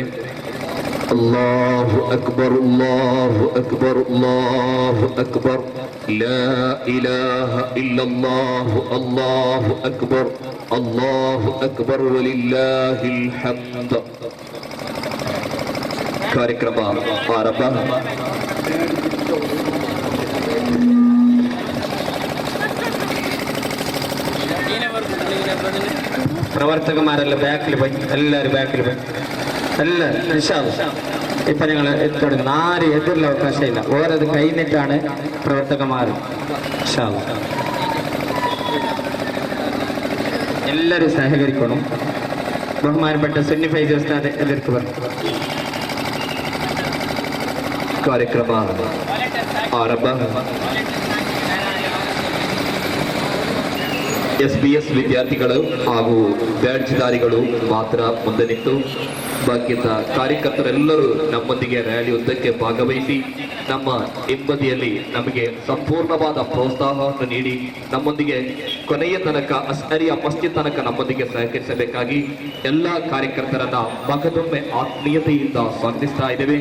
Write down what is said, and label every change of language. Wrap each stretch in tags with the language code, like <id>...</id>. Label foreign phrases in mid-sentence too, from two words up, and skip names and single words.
<ar>الله أكبر الله أكبر الله أكبر لا إله إلا الله الله أكبر الله أكبر ولله الحمد.</ar> <kn>ಕಾರ್ಯಕ್ರಮ ಆರಂಭ.</kn> <ml>പ്രവർത്തകന്മാരെല്ലാം ബാക്കിൽ പോയി, എല്ലാവരും ബാക്കിൽ പോയി, എല്ലാവരും ഇപ്പൊ ഞങ്ങൾ തുടങ്ങുന്നു. ആരും എതിരുള്ള അവകാശമില്ല. ഓരത് കഴിഞ്ഞിട്ടാണ് പ്രവർത്തകന്മാർ. എല്ലാവരും സഹകരിക്കണം. ബഹുമാനപ്പെട്ട സുന്നി ഫൈസി ഉസ്താദ് എതിർക്ക് പറഞ്ഞു.</ml> <kn>ಕಾರ್ಯಕ್ರಮ ಆರಂಭ. SBS ವಿದ್ಯಾರ್ಥಿಗಳು ಹಾಗೂ ಬ್ಯಾಡ್ಜ್ಧಾರಿಗಳು ಮಾತ್ರ ಮುಂದೆ ನಿಂತು ಬಾಕಿಯ ಕಾರ್ಯಕರ್ತರೆಲ್ಲರೂ ನಮ್ಮೊಂದಿಗೆ ರ್ಯಾಲಿ ಉದ್ದಕ್ಕೆ ಭಾಗವಹಿಸಿ ನಮ್ಮ ಹಿಂಬದಿಯಲ್ಲಿ ನಮಗೆ ಸಂಪೂರ್ಣವಾದ ಪ್ರೋತ್ಸಾಹವನ್ನು ನೀಡಿ ನಮ್ಮೊಂದಿಗೆ ಕೊನೆಯ ತನಕ ಅಸ್ಹರಿಯ ಮಸ್ಜಿದ್ ತನಕ ನಮ್ಮೊಂದಿಗೆ ಸಹಕರಿಸಬೇಕಾಗಿ ಎಲ್ಲ ಕಾರ್ಯಕರ್ತರನ್ನ ಮಗದೊಮ್ಮೆ ಆತ್ಮೀಯತೆಯಿಂದ ಸ್ವಾಗತಿಸ್ತಾ ಇದ್ದೇವೆ.</kn>